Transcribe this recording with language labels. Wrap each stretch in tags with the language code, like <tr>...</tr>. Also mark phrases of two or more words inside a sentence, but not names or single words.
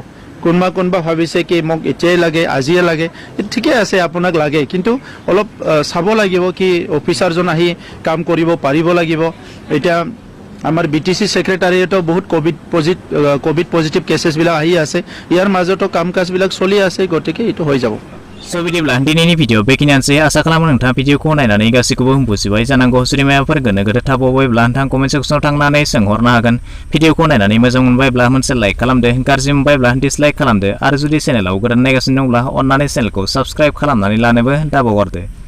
<as>কোনোবা ভাবিছে কি মোক এতিয়াই লাগে, আজিয়ে লাগে, ঠিকে আছে আপোনাক লাগে, কিন্তু অলপ চাব লাগিব কি অফিচাৰজন আহি কাম কৰিব পাৰিব লাগিব। এতিয়া আমাৰ BTC সেক্ৰেটাৰিয়েটও বহুত</as> <en>covid positive</en> <as>কেसेसবিলাক আহি আছে, ইয়াৰ মাজতো কাম কাজবিলাক চলি আছে, গতিকে এইটো হৈ যাব।</as> <brx>बिदिब्ला दिनैनि भिडिअ बेखिनियानोसै। आसा खालामो नोंथाङा भिडिअखौ नायनानै गासैखौबो बुजिबाय जानांगौ। जुदि माबाफोर गोनो गोथो थाबावबायब्ला नोंथाङा</brx> <en>comment sectionआव</en> <brx>थांनानै सोंहरनो हागोन। भिडिअखौ नायनानै मोजां मोनबायब्ला मोनसे लाइक खालामदो, गाज्रि मोनबायब्ला डिसलाइक खालामदो आरो जुदि चेनेलाव गोदान नायगासिनो दंब्ला अन्नानै चेनेलखौ साबस्क्राइब खालामनानै लानोबो दाबावगारदो।</brx>